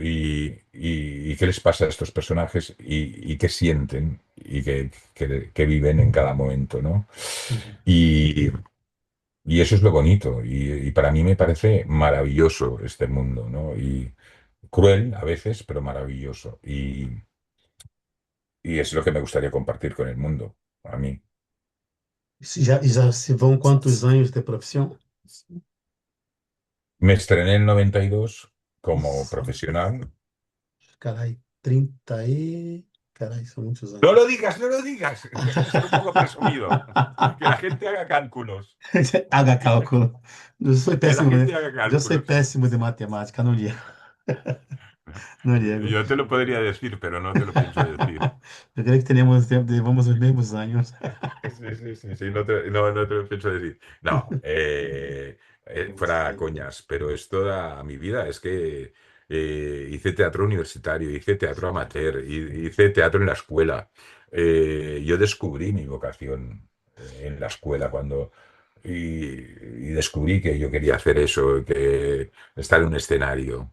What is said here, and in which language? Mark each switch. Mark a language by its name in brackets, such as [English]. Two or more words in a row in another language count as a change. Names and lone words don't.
[Spanish] Y qué les pasa a estos personajes y qué sienten y qué viven en cada momento, ¿no? Uhum. Y, y eso es lo bonito y para mí me parece maravilloso este mundo, ¿no? Y cruel a veces, pero maravilloso. Y es lo que me gustaría compartir con el mundo, a mí. [Portuguese] Já se vão quantos anos de profissão? [Spanish] Me estrené en el 92 como [Portuguese] Nossa, [Spanish] profesional. [Portuguese] carai, 30 e. Carai, são muitos [Spanish] No lo [Portuguese] anos. [Spanish] digas, no lo digas. Deja de ser un poco presumido. Que la gente haga cálculos. Haga cálculo. [Portuguese] Eu sou [Spanish] Que la [Portuguese] péssimo, [Spanish] gente haga [Portuguese] eu sou [Spanish] cálculos. [Portuguese] péssimo de matemática, não ligo. Não ligo. [Spanish] Yo te lo podría decir, pero no te lo pienso decir. [Portuguese] Eu creio que teremos, levamos os mesmos anos. [Spanish] Sí, sí, sí, sí, no te lo pienso decir. No, fuera coñas, pero es toda mi vida. Es que hice teatro universitario, hice teatro amateur, hice teatro en la escuela. Yo descubrí mi vocación en la escuela y descubrí que yo quería hacer eso, que estar en un escenario.